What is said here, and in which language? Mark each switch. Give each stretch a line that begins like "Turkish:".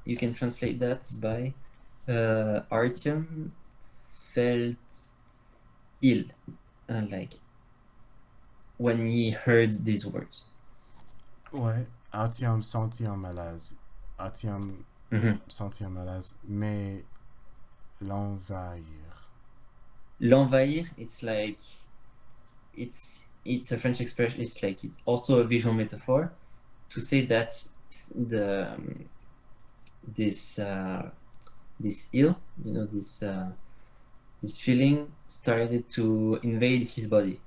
English: You can translate that by Artyom felt ill, like when he heard these words.
French: Ouais, a-t-il senti un malaise. A-t-il Mhm. senti un malaise. Mais L'envahir.
English: L'envahir, it's a French expression. It's also a visual metaphor to say that the this this ill, this feeling started to invade his body.